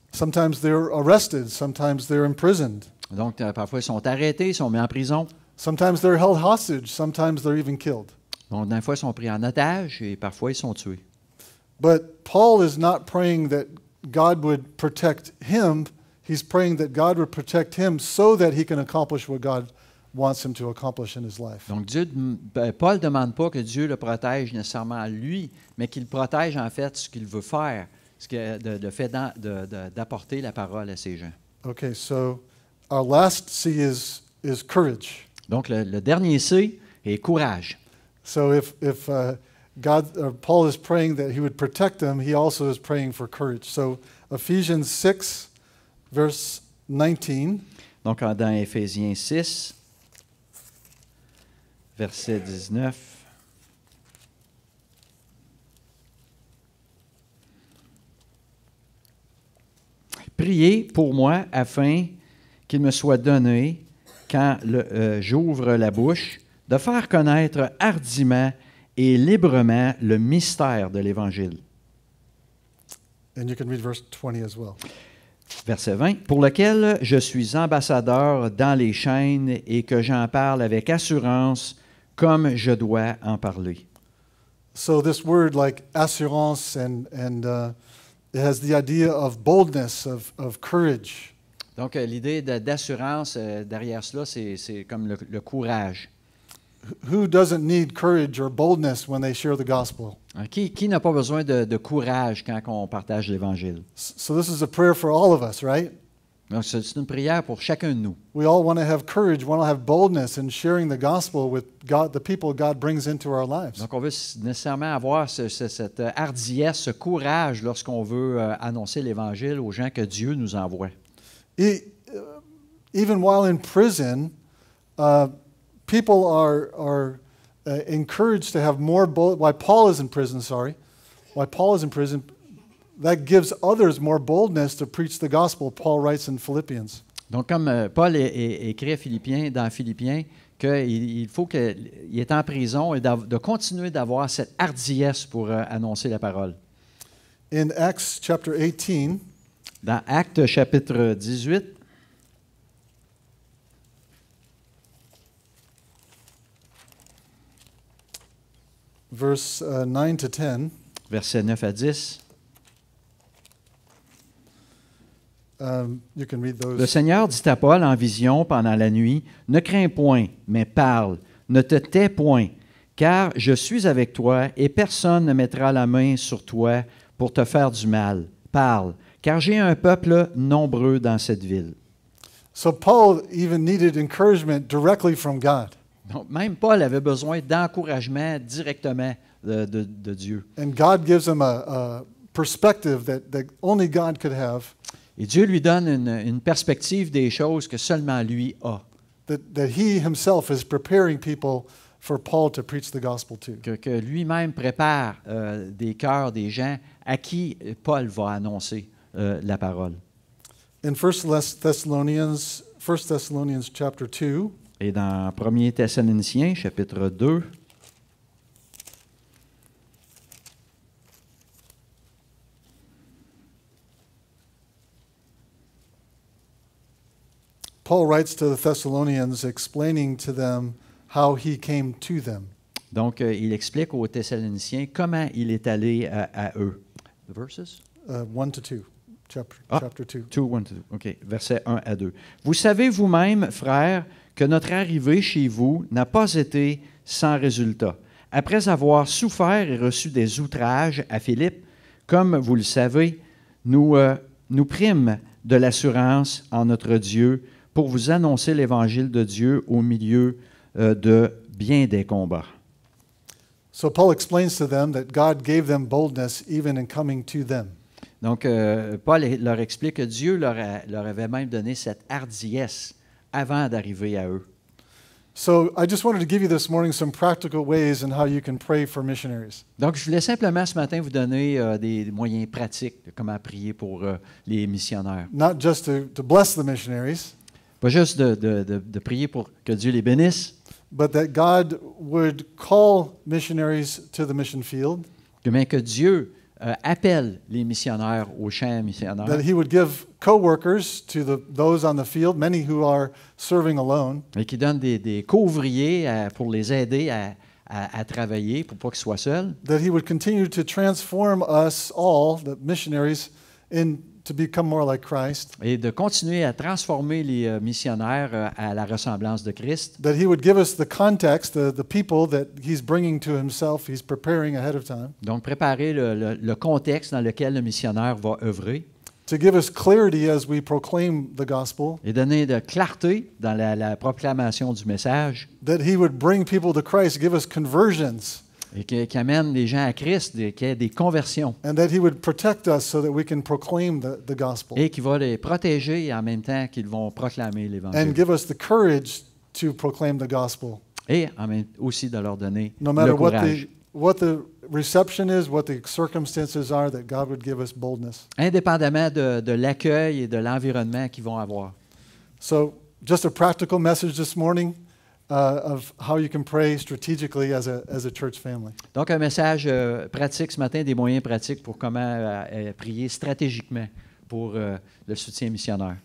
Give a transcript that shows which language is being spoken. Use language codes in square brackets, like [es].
[en] Sometimes they're arrested, sometimes they're imprisoned. [fr] Donc, parfois, ils sont arrêtés, ils sont mis en prison. [en] Sometimes they're held hostage, sometimes they're even killed. [fr] Donc, des fois, ils sont pris en otage et parfois, ils sont tués. [en] But Paul is not praying that God would protect him. He's praying that God would protect him so that he can accomplish what God wants him to accomplish in his life. [fr] Donc, Paul ne demande pas que Dieu le protège nécessairement lui, mais qu'il protège en fait ce qu'il veut faire, le fait d'apporter la parole à ces gens. [en] Okay, so our last C is courage. [fr] Donc, le dernier C est courage. [en] So if Paul is praying that he would protect them, he also is praying for courage. So Ephesians 6, verse 19. [fr] Donc, dans Éphésiens 6, verset 19. Priez pour moi afin qu'il me soit donné, quand j'ouvre la bouche, de faire connaître hardiment et librement le mystère de l'Évangile. [en] And you can read verse 20 as well. [fr] Verset 20. Pour lequel je suis ambassadeur dans les chaînes et que j'en parle avec assurance comme je dois en parler. [en] So this word, like assurance, and it has the idea of boldness, of courage. [fr] Donc, l'idée d'assurance derrière cela, c'est comme le courage. [en] Who doesn't need courage or boldness when they share the gospel? [fr] Qui n'a pas besoin de courage quand on partage l'Évangile? [en] So this is a prayer for all of us, right? [fr] Donc, c'est une prière pour chacun de nous. [en] We all want to have courage, want to have boldness in sharing the gospel with God, the people God brings into our lives. [fr] Donc, on veut nécessairement avoir cette hardiesse, ce courage lorsqu'on veut annoncer l'Évangile aux gens que Dieu nous envoie. [en] even while in prison, people are encouraged to have more boldness. While Paul is in prison, that gives others more boldness to preach the gospel, Paul writes in Philippians. [fr] Donc, comme Paul écrit à dans Philippiens, qu'il faut qu'il est en prison et de continuer d'avoir cette hardiesse pour annoncer la parole. [en] In Acts chapter 18, [fr] dans Actes chapitre 18, [en] verse 9 to 10, [fr] versets 9 à 10, [en] you can read those. [fr] Le Seigneur dit à Paul en vision pendant la nuit, « Ne crains point, mais parle, ne te tais point, car je suis avec toi et personne ne mettra la main sur toi pour te faire du mal. Parle, car j'ai un peuple nombreux dans cette ville. » [en] So Paul even needed encouragement directly from God. [fr] Donc, même Paul avait besoin d'encouragement directement de Dieu. [en] And God gives him a perspective that only God could have. [fr] Et Dieu lui donne une perspective des choses que seulement lui a. [en] That he himself is preparing people for Paul to preach the gospel to. [fr] Que lui-même prépare des cœurs des gens à qui Paul va annoncer la parole. [en] In 1 Thessalonians chapter 2, [fr] et dans 1 Thessaloniciens chapitre 2, [en] Paul writes to the Thessalonians explaining to them how he came to them. [fr] Donc, il explique aux Thessaloniciens comment il est allé à eux. [en] The verses? 1 to 2, chapter 2. 2, 1 to 2. OK, [fr] versets 1 à 2. Vous savez vous-même, frères, que notre arrivée chez vous n'a pas été sans résultat. Après avoir souffert et reçu des outrages à Philippe, comme vous le savez, nous prîmes de l'assurance en notre Dieu pour vous annoncer l'Évangile de Dieu au milieu de bien des combats. [en] So Paul explains to them that God gave them boldness even in coming to them. [fr] Donc, Paul leur explique que Dieu leur avait même donné cette hardiesse avant d'arriver à eux. [en] So I just wanted to give you this morning some practical ways in how you can pray for missionaries. [fr] Donc, je voulais simplement ce matin vous donner des moyens pratiques de comment prier pour les missionnaires. [en] Not just to bless the missionaries, [fr] Pas juste de prier pour que Dieu les bénisse, [en] but that God would call missionaries to the mission field, [fr] mais que Dieu appelle les missionnaires au champ missionnaire, [en] that he would give co-workers to those on the field, many who are serving alone, [fr] et qui donne des co-ouvriers pour les aider à travailler, pour pas qu'ils soient seuls, [en] that he would continue to transform us all, the missionaries, to become more like Christ, [fr] et de continuer à transformer les missionnaires à la ressemblance de Christ, [en] that he would give us the context, the people that he's bringing to himself, he's preparing ahead of time, [fr] donc préparer le contexte dans lequel le missionnaire va œuvrer, [en] to give us clarity as we proclaim the gospel, [fr] et donner de clarté dans la proclamation du message, [en] that he would bring people to Christ, give us conversions, [fr] et qui amène les gens à Christ, qu'il y ait des conversions, [en] and that he would protect us so that we can proclaim the gospel, [fr] et qui va les protéger en même temps qu'ils vont proclamer [en] and [fr] l'Évangile. [en] give us the courage to proclaim the gospel, [fr] Et aussi de leur donner [en] no matter [fr] le courage. [en] what the reception is, what the circumstances are, that God would give us boldness. [fr] Indépendamment de l'accueil et de l'environnement qu'ils vont avoir. [en] So, just a practical message this morning of how you can pray strategically as a church family. [fr] Donc, un message pratique ce matin, des moyens pratiques pour comment prier stratégiquement pour le soutien missionnaire.